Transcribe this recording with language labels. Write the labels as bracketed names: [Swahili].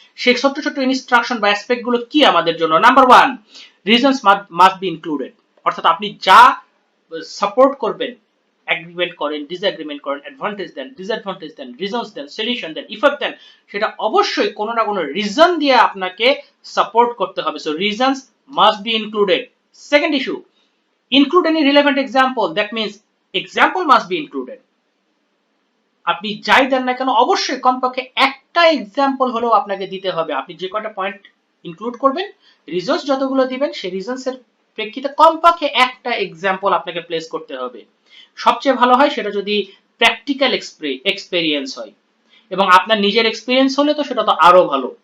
[Bangla] সেই ছোট ছোট ইনস্ট্রাকশন বা অ্যাসপেক্ট গুলো কি আমাদের জন্য? Number 1, [English] reasons must be included, [Bangla] অর্থাৎ আপনি যা সাপোর্ট করবেন, এগ্রিমেন্ট করেন, ডিসএগ্রিমেন্ট করেন, অ্যাডভান্টেজ দেন, ডিসঅ্যাডভান্টেজ দেন, রিজনস দেন, সলিউশন দেন, ইফেক্ট দেন, সেটা অবশ্যই কোনো না কোনো রিজন দিয়ে আপনাকে সাপোর্ট করতে হবে। [English] So reasons must be included. Second issue, include any relevant example, that means example must be included. [Bangla] আপনি যাই দেন না কেন অবশ্যই কমপক্ষে একটা এক্সাম্পল হলেও আপনাকে দিতে হবে। আপনি যে কয়টা পয়েন্ট ইনক্লুড করবেন, রিজনস যতগুলো দিবেন সেই রিজনসের প্রেক্ষিতে কমপক্ষে একটা এক্সাম্পল আপনাকে প্লেস করতে হবে। সবচেয়ে ভালো হয় সেটা যদি প্র্যাকটিক্যাল এক্সপেরিয়েন্স হয়, এবং আপনার নিজের এক্সপিরিয়েন্স হলে তো সেটা তো আরো ভালো।